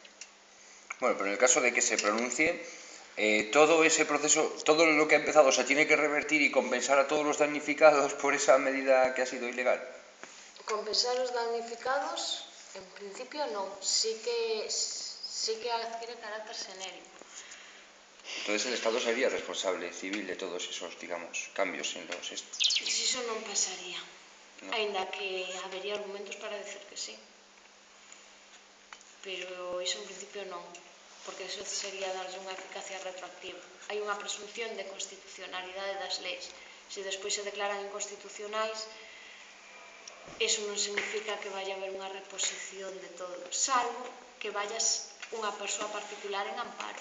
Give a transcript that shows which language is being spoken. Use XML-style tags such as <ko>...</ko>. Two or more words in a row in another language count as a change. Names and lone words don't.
<es>Bueno, pero en el caso de que se pronuncie, todo ese proceso, todo lo que ha empezado, se tiene que revertir y compensar a todos los damnificados por esa medida que ha sido ilegal.</es> <gl>Compensar os damnificados, en principio non. Sí que adquiere carácter xenérico.</gl> <es>Entonces el Estado sería responsable civil de todos esos, digamos, cambios en los...</es> <gl>Iso non pasaría.</gl> <es>No.</es> <gl>Aínda que habería argumentos para decir que sí. Pero iso en principio non, porque iso sería darlle unha eficacia retroactiva. Hai unha presunción de constitucionalidade das leis. Se despois se declaran inconstitucionais, iso non significa que vaya a haber unha reposición de todo, salvo que vayas unha persoa particular en amparo.</gl>